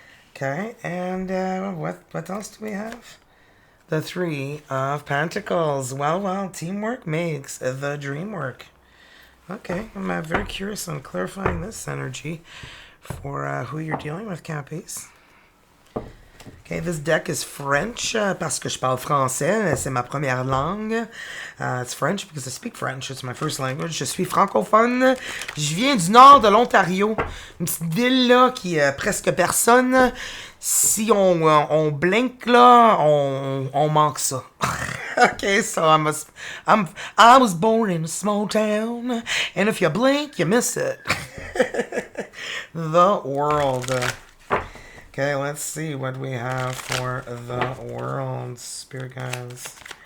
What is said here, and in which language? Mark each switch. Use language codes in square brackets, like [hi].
[en] Okay, and what else do we have? The Three of Pentacles. Well, teamwork makes the dream work. Okay, I'm very curious on clarifying this energy for who you're dealing with, Cappies. Okay, this deck is French [fr] parce que je parle français, c'est ma première langue. [en] It's French because I speak French, it's my first language. [fr] Je suis francophone. Je viens du nord de l'Ontario, une petite ville là qui presque personne. Si on blink là, on manque ça. [en] Okay, so I was born in a small town, and if you blink, you miss it. The world. Okay, let's see what we have for the world, spirit guides.